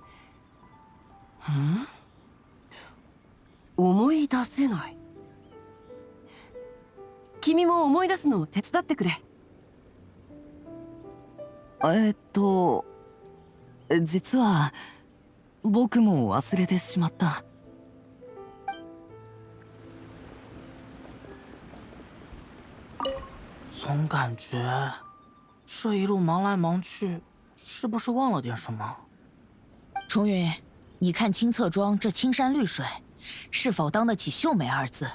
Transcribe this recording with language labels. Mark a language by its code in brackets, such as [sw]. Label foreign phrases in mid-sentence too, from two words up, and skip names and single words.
[ja] 思い出せない。君も思い出すのを手伝ってくれ。実は僕も忘れてしまった。 [zh] 总感觉这一路忙来忙去，是不是忘了点什么？重云，你看清侧庄这青山绿水，是否当得起秀美二字？